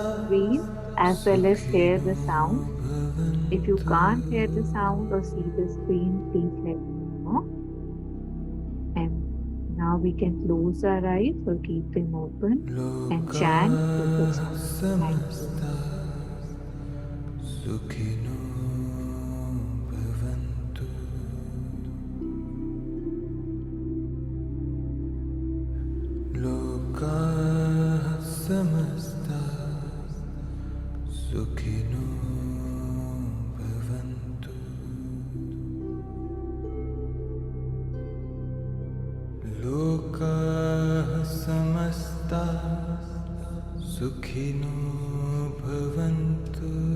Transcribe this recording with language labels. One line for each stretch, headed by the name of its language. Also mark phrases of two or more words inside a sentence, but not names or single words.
English: the screen as well as hear Sukhino the sound. If you Bhavantu can't hear the sound or see the screen, please let me know. And now we can close our eyes or keep them open and chant with the Lokah sound. Thank you.
Sanskrit: Samastha Sukhino Bhavantu Lokah Samastha Sukhino Bhavantu Lokah Samastha Sukhino Bhavantu